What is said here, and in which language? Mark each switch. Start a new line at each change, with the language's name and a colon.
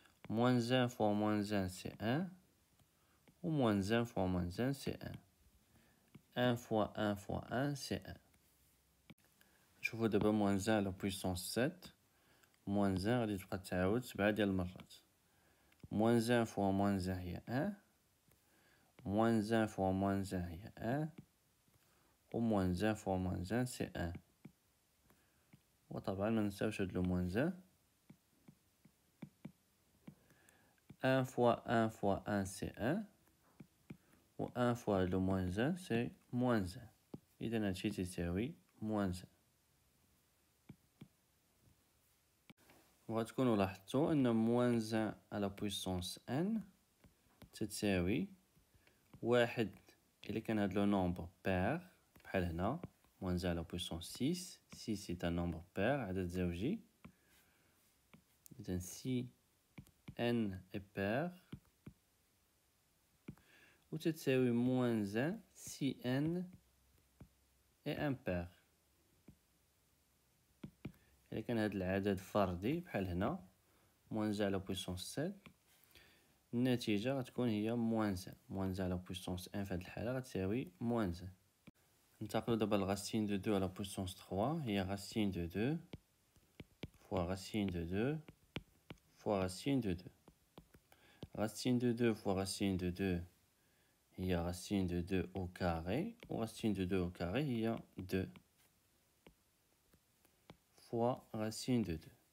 French: Moins 1 fois moins 1, c'est 1. Ou moins 1 fois moins 1, c'est 1. 1 fois 1 fois 1, c'est 1. Je vois d'abord moins 1 à la puissance 7.
Arabic: Moins 1 غادي تبقى تعاود 7 ديال المرات.
French: Moins 1 fois moins 1 هي 1. Moins 1 fois moins 1 هي 1. Ou moins 1 fois moins 1, c'est 1.
Arabic: وطبعا ما ننساوش هاد لو moins 1.
French: 1 fois 1 fois 1, c'est 1. Ou 1 fois le moins 1, c'est moins 1.
Arabic: إذا هادشي تساوي moins 1. وغتكونوا لاحظتوا أن
French: moins 1 à la puissance n
Arabic: تتساوي واحد إلا كان هاد لو nombre pair بحال هنا
French: moins 1 à la puissance 6. 6 c'est un nombre pair
Arabic: عدد زوجي.
French: إذا si n est pair و تتساوي moins 1 si n est impair.
Arabic: إلا كان هاد العدد فردي بحال هنا
French: moins 1 à la puissance 7
Arabic: النتيجة غتكون هي moins 1.
French: moins 1 à la puissance 1
Arabic: في هاد الحالة غتساوي
French: moins 1.
Arabic: ننتقلو دابا لغاسين دو
French: 2 à la puissance 3 هي racine de 2 fois racine de 2 fois racine de 2. Racine de 2 fois racine de 2 هي racine de 2 au carré و racine de 2 au carré هي 2 fois racine de 2.